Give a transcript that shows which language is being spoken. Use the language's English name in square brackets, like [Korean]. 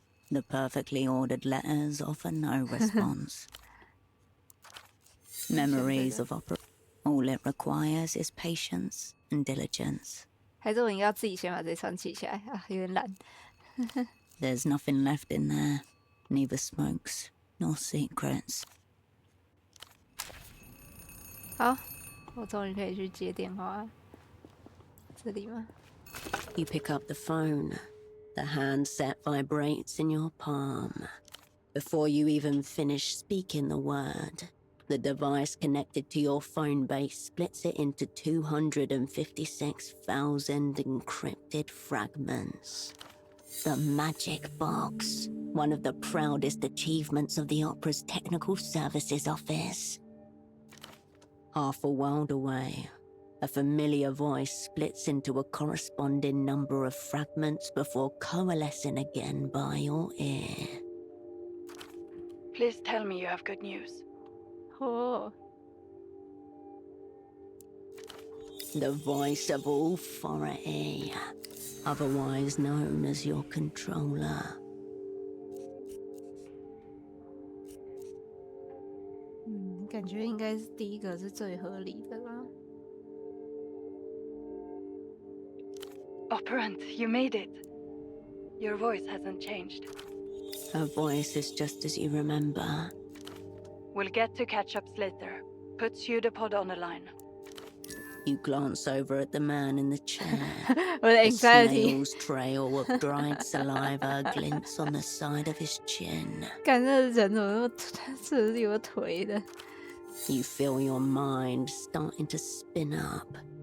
[English] The perfectly ordered letters offer no response. Memories of opera. All it requires is patience and diligence. [Chinese] 还是我应该要自己先把这串记起来啊，有点懒。 [English] There's nothing left in there, neither smokes nor secrets. [Chinese] 好，我终于可以去接电话了。这里吗？ [English] You pick up the phone. The handset vibrates in your palm. Before you even finish speaking the word, the device connected to your phone base splits it into 256,000 encrypted fragments. The magic box, one of the proudest achievements of the opera's technical services office. Half a world away, a familiar voice splits into a corresponding number of fragments before coalescing again by your ear. Please tell me you have good news. 哦， The voice of authority, otherwise known as your controller. [Chinese] 感觉应该是第一个是最合理的啦。 [English] Operant, you made it. Your voice hasn't changed. Her voice is just as you remember. We'll get to catch-ups later. Put pseudopod on the line. You glance over at the man in the chair. [Chinese] 我的 [English] The anxiety， snail's trail of dried saliva glints on the side of his chin. [Chinese] 感这人怎么那么这是有个腿的？ [English] You feel your mind starting to spin up.